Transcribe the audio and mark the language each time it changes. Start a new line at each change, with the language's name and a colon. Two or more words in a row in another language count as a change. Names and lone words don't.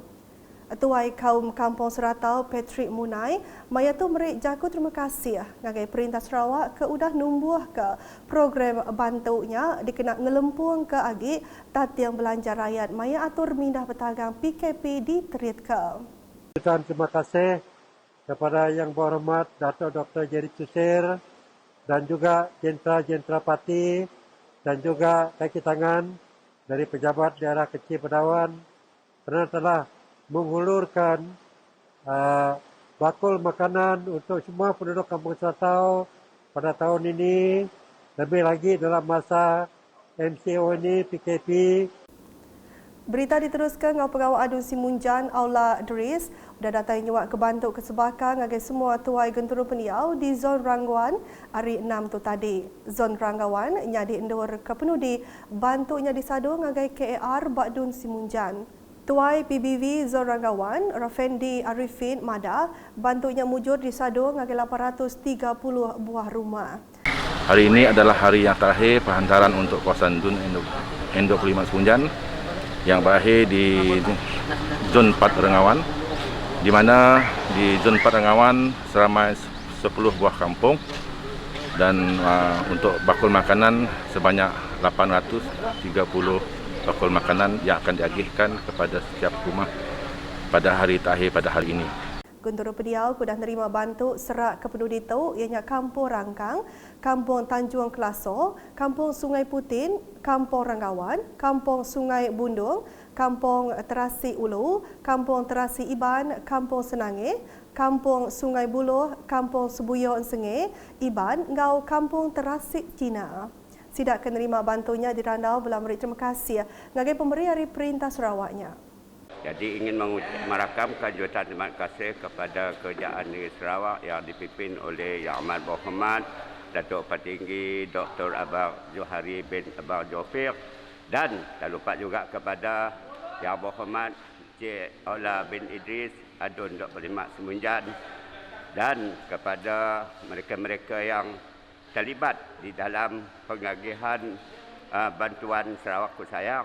Iban: Tuai kaum Kampung Seratau Patrick Munai maya tu merik jaku terima kasih ngagai Perintah Sarawak ke udah numbuh ke program bantunya dikena ngelempung ke agi tatiang belanja rakyat maya atur mindah petagang PKP di Terit ke.
Malay: Terima kasih kepada Yang Berhormat Datuk Dr. Jerry Susir dan juga Jentera-Jentera Parti dan juga kaki tangan dari pejabat daerah kecil Pedawan kerana telah menghulurkan bakul makanan untuk semua penduduk Kampung Seratau pada tahun ini, lebih lagi dalam masa MCO ini PKP.
Iban: Berita diteruskan ngau pegawai Adun Simunjan Aula Dris sudah datang nyuak ke Bantuk ke Sebakar ngagai semua tuai genturu peniau di zon Ranggawan hari 6 tu tadi. Zon Ranggawan nyadi endur ke penudi Bantuknya di Sado ngagai KAR Bakdun Simunjan. Tuai PBV Zon Ranggawan Rafendi Arifin Mada Bantuknya mujur di Sado ngagai 830 buah rumah.
Malay: Hari ini adalah hari yang terakhir perhantaran untuk kawasan Dun Endok 5 Simunjan yang berakhir di Zon 4 Rengawan, di mana di Zon 4 Rengawan seramai 10 buah kampung dan untuk bakul makanan sebanyak 830 bakul makanan yang akan diagihkan kepada setiap rumah pada hari terakhir pada hari ini.
Iban: Genturu peniau sudah nerima bantuk serak ke penduduk itu ianya Kampung Rangkang, Kampung Tanjung Kelaso, Kampung Sungai Putin, Kampung Ranggawan, Kampung Sungai Bundung, Kampung Terasi Ulu, Kampung Terasi Iban, Kampung Senange, Kampung Sungai Buloh, Kampung Sebuyon Senge, Iban, ngau Kampung Terasi Cina. Sidak kenerima bantunya di Randau belah memberi terima kasih ngagai pemberi hari Perintah Sarawaknya.
Malay: Jadi ingin merakamkan jutaan terima kasih kepada Kerajaan Negeri Sarawak yang dipimpin oleh Yang Amat Berhormat Datuk Petinggi Dr. Abang Johari bin Abang Jofir dan tak lupa juga kepada Yang Berhormat Cik Aula bin Idris Adun 25 Simunjan dan kepada mereka-mereka yang terlibat di dalam pengagihan bantuan Sarawak Kusayang.